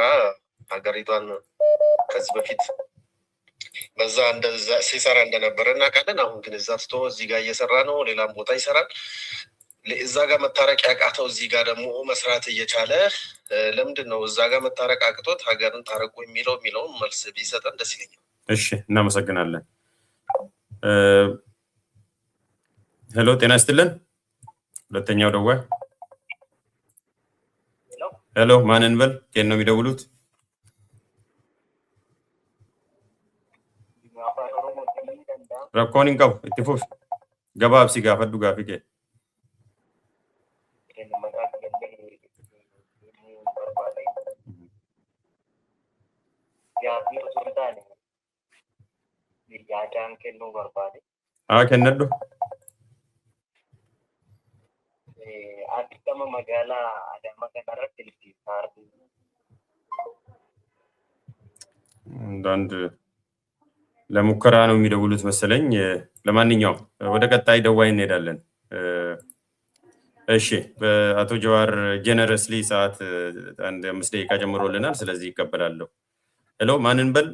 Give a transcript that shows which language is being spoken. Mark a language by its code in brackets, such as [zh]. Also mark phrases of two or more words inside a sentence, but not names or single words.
[am] ሀገሪቷን ከዚህ በፊት በዛ እንደዛ ሲሰራ እንደነበረ እናውቃለን። አሁን ግን እዛ ስቶ እዚህ ጋር እየሰራ ነው፣ ሌላም ቦታ ይሰራል። እዛ ጋር መታረቅ ያቃተው እዚህ ጋር ደግሞ መስራት እየቻለ ለምንድን ነው እዛ ጋር መታረቅ አቅቶት ሀገርን ታረቁ የሚለውን መልስ ቢሰጠን ደስ ይለኛል። እሺ፣ እናመሰግናለን። ሄሎ፣ ጤና ይስጥልን። ሁለተኛው ደዋይ። ሄሎ፣ ማንን በል? ከየት ነው የሚደውሉት? [om] rakkoon hin qabu, itti fufi. Gabaabsi gaafadhu gaafii kee. Kennadhu. Akkama magaalaa Adaamaa kanarratti ilbiisaa [am] አንዳንድ ለሙከራ ነው የሚደውሉት መሰለኝ። ለማንኛውም ወደ ቀጣይ ደዋይ እንሄዳለን። እሺ፣ በአቶ ጀዋር ጀነረስሊ ሰዓት አንድ 5 ደቂቃ ጀምሮልናል። ስለዚህ ይቀበላለሁ። ሄሎ፣ ማንን በል?